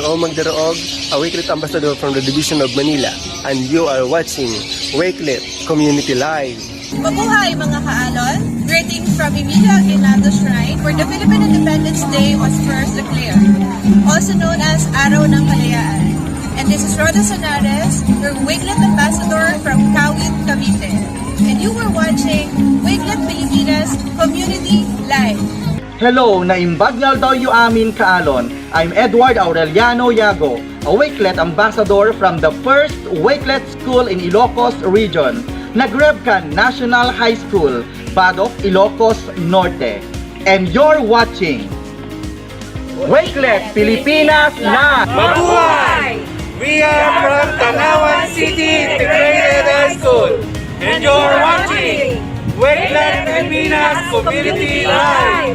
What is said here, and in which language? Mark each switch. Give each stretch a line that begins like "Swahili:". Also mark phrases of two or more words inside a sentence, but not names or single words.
English: Magdaroog, a Wakelet Ambassador from the Division of Manila, and you are watching Wakelet Community Live.
Filipino: Mabuhay mga kaalon!
English: Greetings from Emilio Aguinaldo Shrine, where the Philippine Independence Day was first declared, also known as Araw ng Kalayaan. And this is Roda Sonares, your Wakelet Ambassador from Kawit, Cavite. And you were watching Wakelet Pilipinas Community Live. Hello,
Iloko: naimbagnyal daw yu amin kaalon.
English: I'm Edward Aureliano Yago, a Wakelet Ambassador from the first Wakelet School in Ilocos Region, Nagrebcan National High School, Badok, Ilocos Norte. And you're watching Wakelet Pilipinas Live! Mabuhay! We are from Tanawan City Integrated High School, and you're watching Wakelet Pilipinas Community Live!